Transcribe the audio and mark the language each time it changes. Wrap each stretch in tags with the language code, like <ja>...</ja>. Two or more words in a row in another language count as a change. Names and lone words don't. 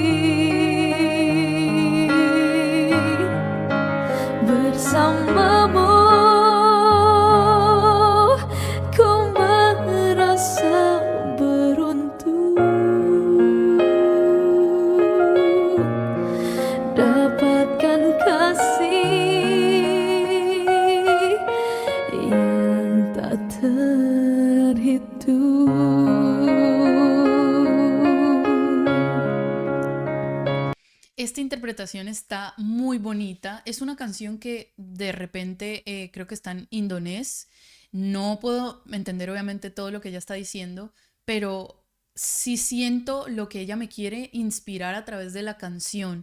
<id>Bersamamu ku merasa beruntung, dapatkan kasih yang tak terhitung.</id> <es>Esta interpretación está muy bonita. Es una canción que de repente creo que está en indonés. No puedo entender obviamente todo lo que ella está diciendo, pero sí siento lo que ella me quiere inspirar a través de la canción.</es>